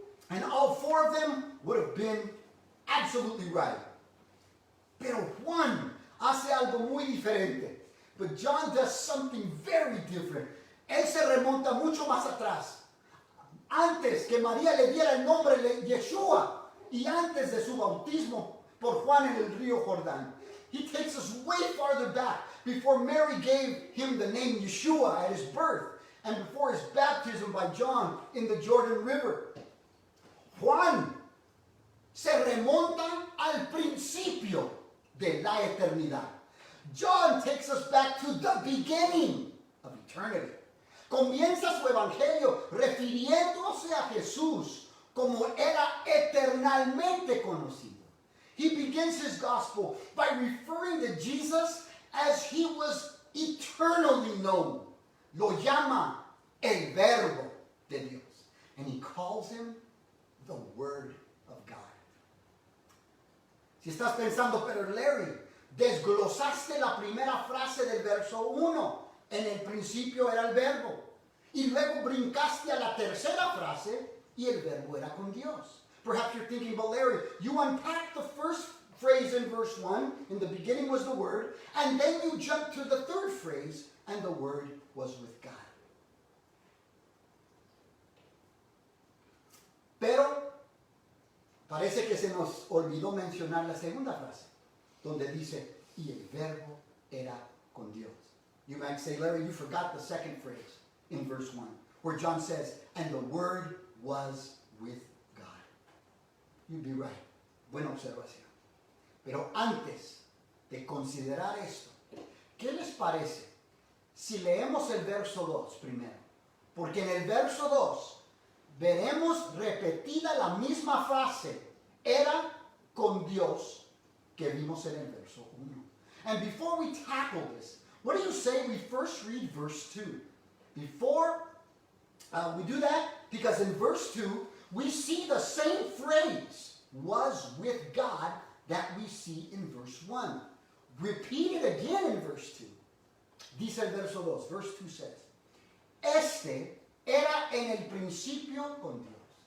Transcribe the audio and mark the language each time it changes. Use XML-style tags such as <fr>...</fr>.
<en>And all four of them would have been absolutely right.</en> <es>Pero Juan hace algo muy diferente.</es> <en>But John does something very different.</en> <es>Él se remonta mucho más atrás. Antes que María le diera el nombre de Yeshua y antes de su bautismo por Juan en el río Jordán.</es> <en>He takes us way farther back before Mary gave him the name Yeshua at his birth and before his baptism by John in the Jordan River.</en> <es>Juan se remonta al principio de la eternidad.</es> <en>John takes us back to the beginning of eternity.</en> <es>Comienza su evangelio refiriéndose a Jesús como era eternalmente conocido.</es> <en>He begins his gospel by referring to Jesus as he was eternally known.</en> <es>Lo llama el Verbo de Dios.</es> <en>And he calls him the Word of God.</en> <es>Si estás pensando, pero Larry, desglosaste la primera frase del verso 1. En el principio era el verbo. Y luego brincaste a la tercera frase y el verbo era con Dios.</es> <en>Perhaps you're thinking, but Larry, you unpacked the first phrase in verse 1, in the beginning was the Word, and then you jumped to the third phrase, and the Word was with God.</en> <es>Pero parece que se nos olvidó mencionar la segunda frase, donde dice, y el verbo era con Dios.</es> <en>You might say, Larry, you forgot the second phrase in verse 1, where John says, and the Word was with God. You'd be right.</en> <es>Buena observación. Pero antes de considerar esto, ¿qué les parece si leemos el verso 2 primero? Porque en el verso 2 veremos repetida la misma frase, era con Dios, que vimos en el verso 1.</es> <en>And before we tackle this, what do you say we first read verse 2? Before we do that, because in verse 2, we see the same phrase, was with God, that we see in verse 1. Repeated again in verse 2.</en> <es>Dice el verso 2,</es> <en>verse 2 says,</en> <es>Este era en el principio con Dios.</es>